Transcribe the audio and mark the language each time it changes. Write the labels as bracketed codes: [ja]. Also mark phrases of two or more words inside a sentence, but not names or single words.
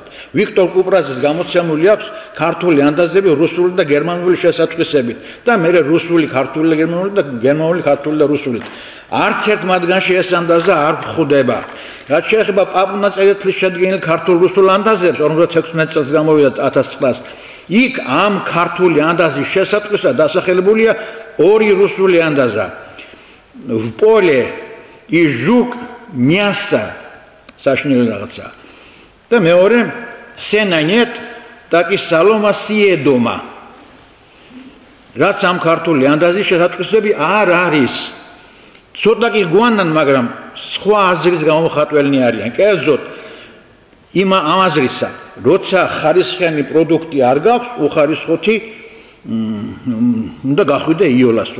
[ka] ვიქტორ კუპრაძის გამოცემული აქვს ქართული ანდაზები რუსული და გერმანული შესატყვისებით და მე რუსული, ქართული და გერმანული და გერმანული, ქართული და რუსული. არც ერთ მათგანში ეს ანდაზა არ გვხვდება. რაც შეეხება პაპუნა წერეთლის შედგენილ ქართულ-რუსულ ანდაზებს 56 წელს გამოვიდა 1900 იქ ამ ქართული ანდაზის შესატყვისად დასახელებულია ორი რუსული ანდაზა. [ru] В поле и жук мясо [ka] საშინელი რაღაცა. და მეორე [ru] სენა нет, так и солома съедома. [ka] რაც ამ ქართული ანდაზის შესატყვისები არ არის. ცოტა კი გვანან, მაგრამ სხვა აზრის გამოხატველნი არიან. კერძოდ ამ აზრისა, როცა ხარისხიანი პროდუქტი არ გაქვს, უხარისხოთი უნდა გახვიდე იოლასო.